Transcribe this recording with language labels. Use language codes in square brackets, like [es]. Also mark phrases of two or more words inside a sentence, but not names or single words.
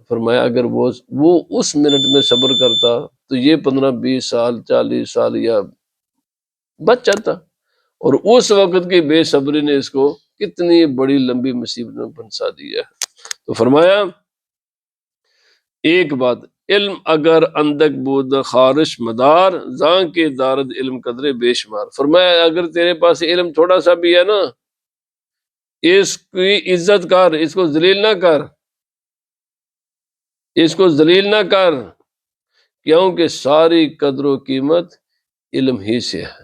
[ur] فرمایا اگر وہ اس منٹ میں صبر کرتا تو یہ 15-20 سال 40 سال یا بچ جاتا، اور اس وقت کی بے صبری نے اس کو کتنی بڑی لمبی مصیبت میں پھنسا دیا ہے۔ تو فرمایا ایک بات، [fa] علم اگر اندک بود خارش مدار، زاں کے دارد علم قدرے بے شمار۔ [ur] فرمایا اگر تیرے پاس علم تھوڑا سا بھی ہے نا، اس کی عزت کر، اس کو ذلیل نہ کر، اس کو ذلیل نہ کر، کیونکہ ساری قدر و قیمت علم ہی سے ہے۔